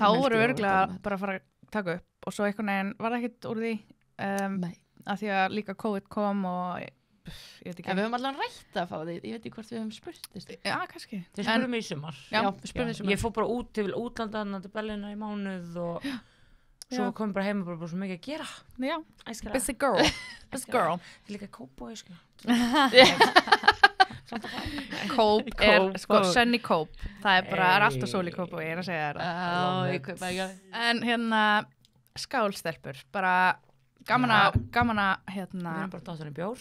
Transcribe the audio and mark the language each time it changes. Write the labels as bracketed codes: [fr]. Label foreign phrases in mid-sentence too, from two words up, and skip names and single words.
[is] Þá vorum við örgulega bara að fara að taka upp og svo einhvern veginn var það ekkert úr því að því að líka COVID kom og ég veit ekki. En við höfum allavega rætt að fá því, ég veit ekki hvort við höfum spurt. Já, kannski. Þeir spurðu mig í sumar. Já, við spurðum í sumar. Ég fór bara út til útlandan til Berlínar í mánuð og svo kom bara heim og bara svo mikið að gera. Já, Æskara. [en] busy girl. Busy girl. [is] Það er líka cowboy, sko. Kóp er, sko, Sunny Kóp. Það er bara, alltaf sól í Kóp og ég er að segja þér það. Já, ég kaupa ekki. En hérna, skálstelpur, bara gaman að, hérna... Við erum bara dottar í bjór.